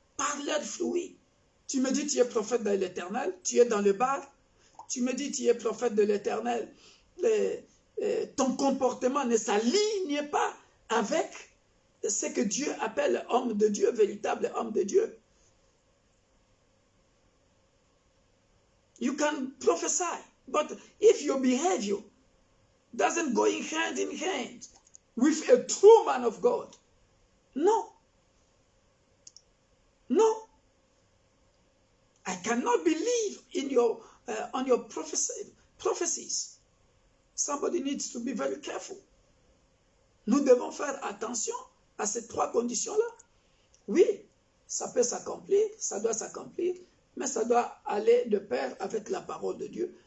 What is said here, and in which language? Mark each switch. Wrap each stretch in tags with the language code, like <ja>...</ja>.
<fr>Par leurs fruits. Tu me dis tu es prophète de l'Éternel, tu es dans le bar. Tu me dis tu es prophète de l'Éternel. Ton comportement ne s'aligne pas avec ce que Dieu appelle homme de Dieu, véritable homme de Dieu.</fr> <en>You can prophesy, but if your behavior doesn't go hand in hand with a true man of God, no. No. I cannot believe in your on your prophecies. Somebody needs to be very careful.</en> <fr>Nous devons faire attention à ces trois conditions-là. Oui, ça peut s'accomplir, ça doit s'accomplir, mais ça doit aller de pair avec la parole de Dieu.</fr>